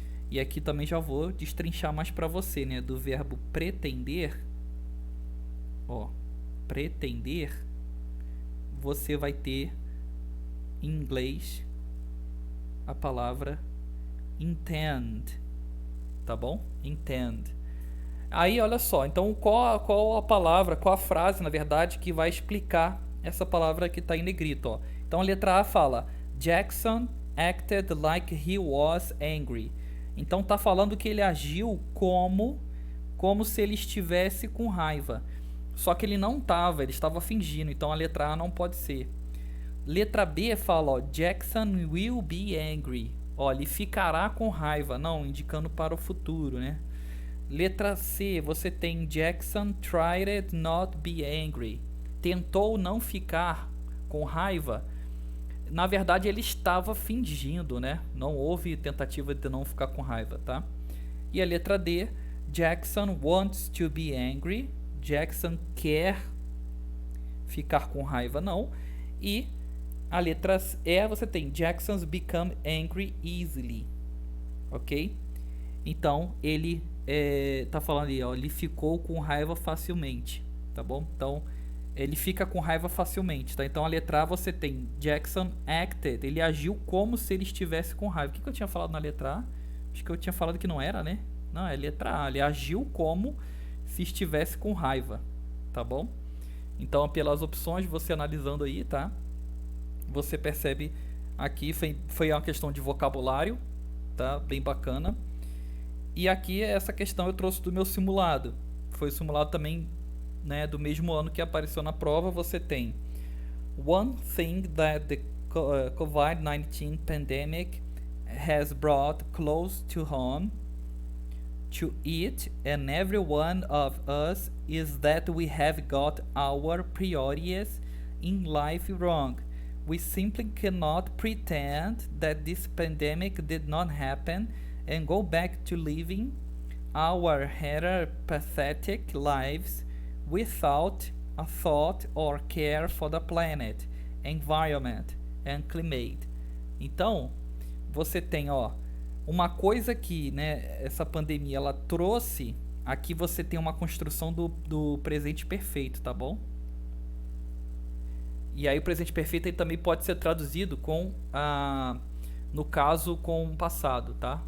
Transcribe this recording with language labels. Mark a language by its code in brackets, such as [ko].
[pt] E aqui também já vou destrinchar mais pra você, né, do verbo pretender, ó, pretender, você vai ter em inglês a palavra intend, tá bom? Intend. Aí olha só, então qual a palavra, qual a frase, na verdade, que vai explicar essa palavra que está em negrito, ó. Então a letra A fala [en] Jackson acted like he was angry. [pt] Então tá falando que ele agiu como se ele estivesse com raiva. Só que ele não estava, ele estava fingindo, então a letra A não pode ser. Letra B fala, ó, [en] Jackson will be angry. [pt] Ó, ele ficará com raiva, não, indicando para o futuro, né? Letra C, você tem [en] Jackson tried not be angry. [pt] Tentou não ficar com raiva. Na verdade, ele estava fingindo, né? Não houve tentativa de não ficar com raiva, tá? E a letra D, [en] Jackson wants to be angry. [pt] Jackson quer ficar com raiva, não. E a letra E, você tem [en] Jackson's become angry easily. [pt] Ok? Então, ele tá falando aí, ó, ele ficou com raiva facilmente, tá bom? Então, ele fica com raiva facilmente, tá? Então, a letra A você tem [en] Jackson acted, [pt] ele agiu como se ele estivesse com raiva. O que eu tinha falado na letra A? Acho que eu tinha falado que não era, né? Não, é letra A, ele agiu como se estivesse com raiva, tá bom? Então, pelas opções, você analisando aí, tá? Você percebe aqui, foi uma questão de vocabulário, tá? Bem bacana. E aqui, essa questão eu trouxe do meu simulado. Foi o simulado também, né, do mesmo ano que apareceu na prova. Você tem [en] one thing that the COVID-19 pandemic has brought close to home to each and every one of us is that we have got our priorities in life wrong. We simply cannot pretend that this pandemic did not happen and go back to living our pathetic lives without a thought or care for the planet, environment and climate. [pt] Então, você tem, ó, uma coisa que, né, essa pandemia ela trouxe, aqui você tem uma construção do presente perfeito, tá bom? E aí o presente perfeito ele também pode ser traduzido com no caso com o passado, tá?